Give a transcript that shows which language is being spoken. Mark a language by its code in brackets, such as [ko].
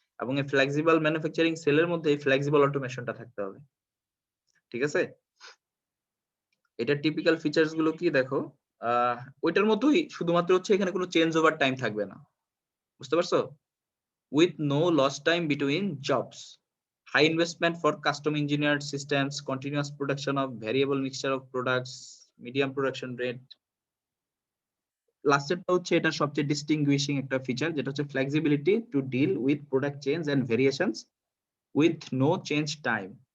[bn] এবং এই flexible manufacturing সেলের মধ্যে এই ফ্লেক্সিবল অটোমেশনটা থাকতে হবে। ঠিক আছে? এটার টিপিক্যাল ফিচারস গুলো কি দেখো, ওইটার মতোই, শুধুমাত্র হচ্ছে এখানে কোনো চেঞ্জ ওভার টাইম থাকবে না। বুঝতে পারছো? [en] with no lost time between jobs. High investment for custom engineered systems, continuous production of variable mixture of products, medium production rate. [bn] লাস্টেরটা হচ্ছে এটা সবচেয়ে ডিস্টিংগুইশিং একটা ফিচার, যেটা হচ্ছে [en] Flexibility to deal with product change and variations with no change time.